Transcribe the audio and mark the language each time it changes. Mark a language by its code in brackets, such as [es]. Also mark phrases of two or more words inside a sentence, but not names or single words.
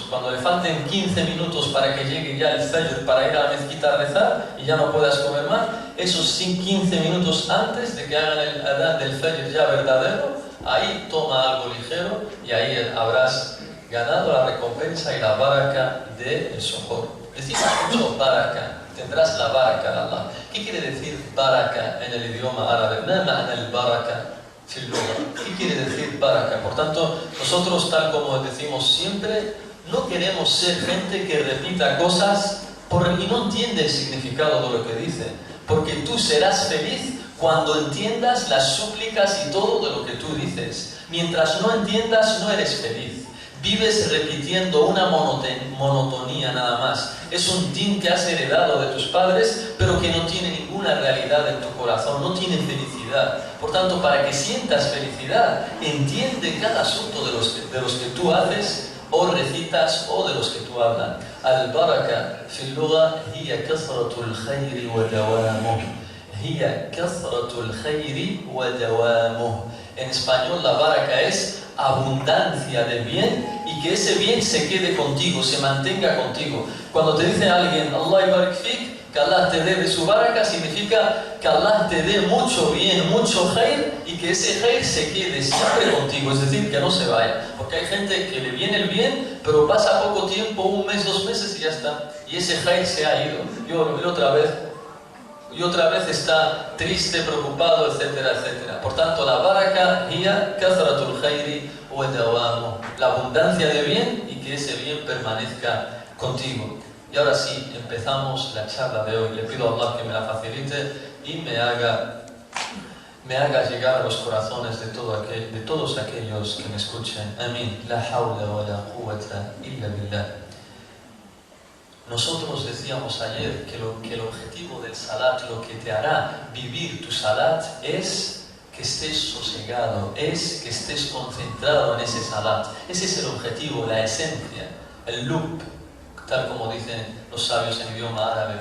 [es] Cuando le falten 15 minutos para que llegue ya el fajr, para ir a la mezquita a rezar y ya no puedas comer más, esos 15 minutos antes de que hagan el adán del fajr ya verdadero, ahí toma algo ligero y ahí habrás ganado la recompensa y la baraka del suhur. Decimos mucho baraka, tendrás la baraka de Allah. ¿Qué quiere decir baraka en el idioma árabe? [ar] ما معنى البركة? [es] ¿Qué quiere decir baraka? Por tanto, nosotros, tal como decimos siempre, no queremos ser gente que repita cosas y no entiende el significado de lo que dice. Porque tú serás feliz cuando entiendas las súplicas y todo de lo que tú dices. Mientras no entiendas, no eres feliz. Vives repitiendo una monotonía nada más. Es un din que has heredado de tus padres, pero que no tiene ninguna realidad en tu corazón, no tiene felicidad. Por tanto, para que sientas felicidad, entiende cada asunto de los que tú haces, o recitas, o de los que tú hablas. [ar] البركة في اللغة هي كثرة الخير ودوامه. هي كثرة الخير ودوامه. [es] En español, la baraka es abundancia de bien y que ese bien se quede contigo, se mantenga contigo. Cuando te dice alguien, [ar] الله يبارك فيك, [es] que Allah te dé de su baraka, significa que Allah te dé mucho bien, mucho khair, y que ese khair se quede siempre contigo, es decir, que no se vaya. Porque hay gente que le viene el bien, pero pasa poco tiempo, 1 mes, 2 meses y ya está. Y ese khair se ha ido. Y otra vez está triste, preocupado, etcétera, etcétera. Por tanto, la baraka [ar] هي كثرة الخير ودوامه, [es] la abundancia de bien y que ese bien permanezca contigo. Y ahora sí, empezamos la charla de hoy. Le pido a Allah que me la facilite y me haga me haga llegar a los corazones de todos aquellos que me escuchen. Amén. [ar] لا حول ولا قوة إلا بالله. [es] Nosotros decíamos ayer que el objetivo del salat, lo que te hará vivir tu salat, es que estés sosegado, es que estés concentrado en ese salat. Ese es el objetivo, la esencia, el lub, tal como dicen los sabios en idioma árabe.